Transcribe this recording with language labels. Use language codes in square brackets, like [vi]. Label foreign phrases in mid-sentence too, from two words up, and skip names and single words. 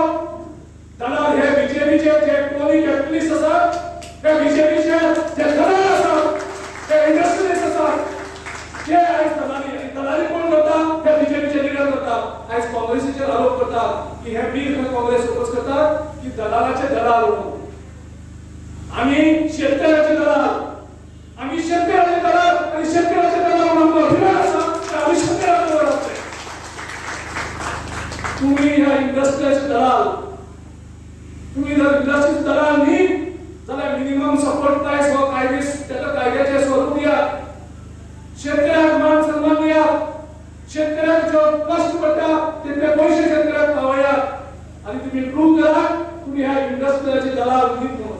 [kok] दलाल हे बीजेपीचे जे टोली कॅपिटलिस्ट आसात ते बीजेपीचे जे दलाल आसात ते इंडस्ट्रियलिस्ट आसात ते आयज दलाली कोण करता ते बीजेपीचे लिडर करतात. आयज काँग्रेसीचेर आरोप करतात की हे बिल काँग्रेस ओपोज करतात की दलालाचे दलाल म्हणून. आम्ही शेतकऱ्याचे दलाल आम्ही शेतकऱ्याचे दलाल आणि शेतकऱ्याचे दलाल म्हणून अभिमान आसा ते आम्ही शेतकऱ्याचे दलाल असते. तुम्ही ह्या इंडस्ट्रीचे दलाल तुम्ही जर इंडस्ट्रीचे दलाल न्ही जाल्यार [en] minimum support price [kok] हो कायद्याचे स्वरूप दिया. शेतकऱ्याक मान सन्मान दिया. शेतकऱ्याक जो कष्ट पडटा तितले पैसे शेतकऱ्याक पावयात आणि तुम्ही प्रूव्ह करा तुम्ही ह्या इंडस्ट्रीचे दलाल न्ही म्हणून.